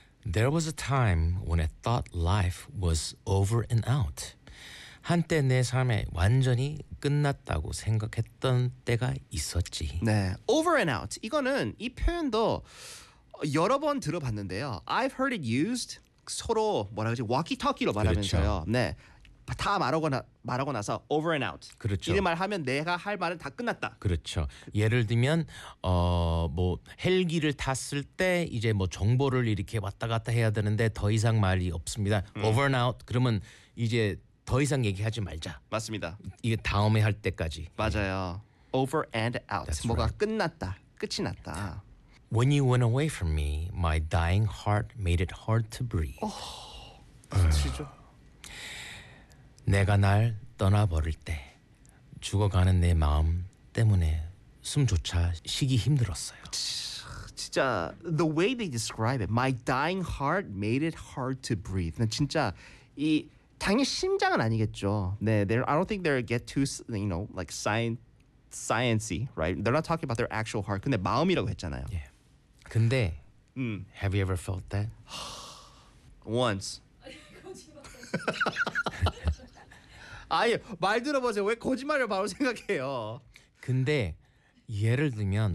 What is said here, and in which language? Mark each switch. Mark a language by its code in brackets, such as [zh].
[en] There was a time when I thought life was over and out. [ko] 한때 내 삶에 완전히 끝났다고 생각했던 때가 있었지. [en] 네, over and out. [ko] 이거는 이 표현도 여러 번 들어봤는데요. [en] I've heard it used [ko] 서로 뭐라 그러지? walkie-talkie로 말하면서요. 그렇죠. 네, 다 말하고 나서 [en] over and out. [ko] 그렇죠. 이런 말 하면 내가 할 말은 다 끝났다. 그렇죠. 예를 들면 뭐 헬기를 탔을 때 이제 뭐 정보를 이렇게 왔다 갔다 해야 되는데 더 이상 말이 없습니다. [en] Over and out. [ko] 그러면 이제 더 이상 얘기하지 말자. 맞습니다. 이게 다음에 할 때까지. 맞아요. [en] Over and out. That's [ko] 뭐가 [en] right. [ko] 끝났다. 끝이 났다. [en] When you went away from me, my dying heart made it hard to breathe. [ko] 그치죠. 내가 날 떠나버릴 때 죽어가는 내 마음 때문에 숨조차 쉬기 힘들었어요. 진짜 [en] the way they describe it, my dying heart made it hard to breathe. [ko] 난 진짜 이 당연히 심장은 아니겠죠. [en] 네, I don't think they get too, you know, like science-y, right? They're not talking about their actual heart. [ko] 근데 마음이라고 했잖아요. [en] Yeah. [ko] 근데, [en] have you ever felt that? Once. [ko] 아니, 말 들어보세요. 왜 거짓말을 바로 생각해요? 근데, 예를 들면,